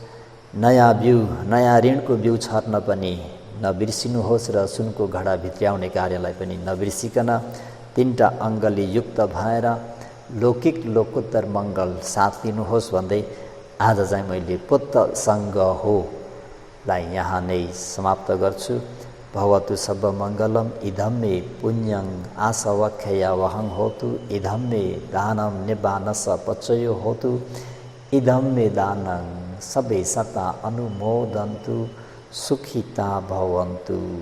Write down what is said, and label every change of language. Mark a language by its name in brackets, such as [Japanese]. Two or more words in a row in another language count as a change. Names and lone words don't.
[Nepali] नयाँ ऋणको बिउ छर्न पनि नबिर्सिनुहोस् र सुनको घडा भित्र्याउने कार्यलाई पनि नबिर्सिकन तीनटा अङ्गले युक्त भएर लौकिक लोकोत्तर मङ्गल साथ लिनुहोस् भन्दै आज चाहिँ मैले पुत्र सङ्ग हो लाई यहाँ नै समाप्त गर्छु। [Pali] भवतु सब मङ्गलम इदं मे पुण्यं आसवक्षया वहं होतु, इदं मे दानं निब्बानस पचयो होतु, इदं मे दानं सबे सता अनुमोदन्तु, सुखिता भवन्तु।